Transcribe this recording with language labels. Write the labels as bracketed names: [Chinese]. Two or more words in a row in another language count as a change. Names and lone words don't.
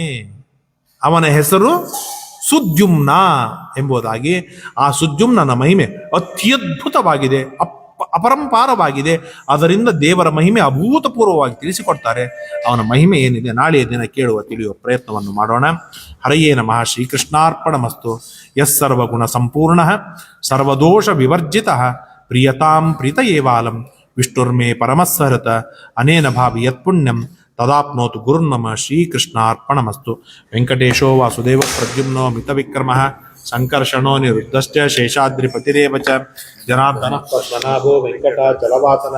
[Kannada] ಅವನ ಹೆಸರು ಸುದ್ಯುಮ್ನ ಎಂಬುದಾಗಿ. ಆ ಸುದ್ಯುಮ್ನನ ಮಹಿಮೆ ಅತ್ಯದ್ಭುತವಾಗಿದೆ, ಅಪರಂಪಾರವಾಗಿದೆ. ಅದರಿಂದ ದೇವರ ಮಹಿಮೆ ಅಭೂತಪೂರ್ವವಾಗಿ ತಿಳಿಸಿಕೊಡ್ತಾರೆ. ಅವನ ಮಹಿಮೆ ಏನಿದೆ ನಾಳೆಯ ದಿನ ತಿಳಿಯುವ ಪ್ರಯತ್ನವನ್ನು ಮಾಡೋಣ. [Sanskrit] ಹರಯೇ ನಮಃ. ಶ್ರೀಕೃಷ್ಣಾರ್ಪಣಮಸ್ತು. ಯಸ್ಸರ್ವಗುಣ ಸಂಪೂರ್ಣ ಸರ್ವದೋಷ ವಿವರ್ಜಿತ ಪ್ರಿಯತಾಂ ಪ್ರೀತಯೇವಾಲಂ ವಿಷ್ಣುರ್ಮೇ ಪರಮಸ್ಸಹೃತ ಅನೇನ ಭಾವಿ ಯತ್ಪುಣ್ಯಂ ತದಾಪ್ನೋತು ಗುರುರ್ನಮ. ಶ್ರೀಕೃಷ್ಣಾರ್ಪಣಮಸ್ತು. ವೆಂಕಟೇಶೋ ವಾಸುದೇವ ಪ್ರದ್ಯುಮ್ನೋ ಮಿತವಿಕ್ರಮಃ ಸಂಕರ್ಷಣೋ ನಿರುದ್ಧಶ್ಚ ಶೇಷಾದ್ರಿಪತಿರೇವ ಚ ಜನಾರ್ದನಃ ಪದ್ಮನಾಭೋ ವೆಂಕಟಾಚಲವಾಸನ.